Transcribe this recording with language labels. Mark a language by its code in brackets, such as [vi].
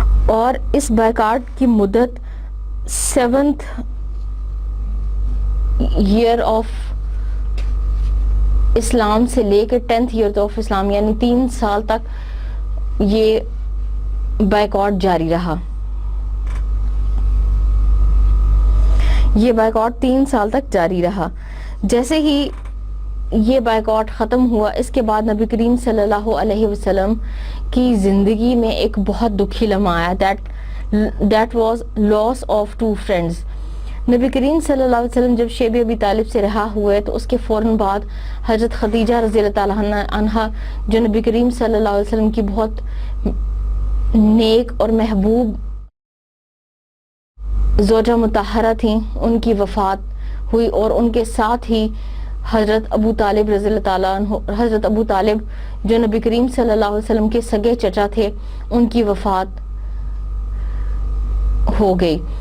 [ur] اور اس بائیکاٹ کی مدت [en] 7th year of Islam [ur] سے لے کے [en] 10th year of Islam [ur] یعنی 3 سال تک یہ بائیکاٹ جاری رہا. یہ بائیکاٹ 3 سال تک جاری رہا. جیسے ہی یہ بائیکاٹ ختم ہوا اس کے بعد نبی کریم صلی اللہ علیہ وسلم کی زندگی میں ایک بہت دکھی لمحہ آیا. [en] that was loss of 2 friends. [ur] نبی کریم صلی اللہ علیہ وسلم جب شیب ابی طالب سے رہا ہوئے تو اس کے فوراً بعد حضرت خدیجہ رضی اللہ تعالیٰ عنہا جو نبی کریم صلی اللہ علیہ وسلم کی بہت نیک اور محبوب زوجہ مطہرہ تھیں، ان کی وفات ہوئی اور ان کے ساتھ ہی حضرت ابو طالب رضی اللہ تعالیٰ عنہ، حضرت ابو طالب جو نبی کریم صلی اللہ علیہ وسلم کے سگے چچا تھے، ان کی وفات ہو گئی.